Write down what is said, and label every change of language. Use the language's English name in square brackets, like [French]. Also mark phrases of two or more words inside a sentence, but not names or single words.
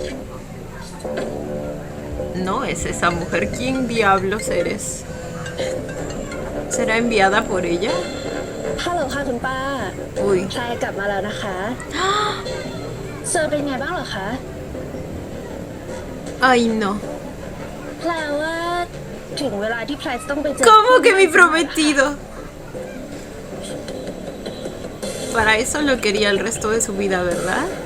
[Spanish] No es esa mujer. ¿Quién diablos eres? ¿Será enviada por ella? [Thai] ฮัลโหลค่ะคุณป้า Uy. พลายกลับมาแล้วนะคะ เซอร์เป็นไงบ้างเหรอคะ [Spanish] Ay, no. [Thai] แปลว่าถึงเวลาที่พลายจะต้องไปเจอ [Spanish] ¿Cómo que mi prometido? Para eso lo quería el resto de su vida, ¿verdad?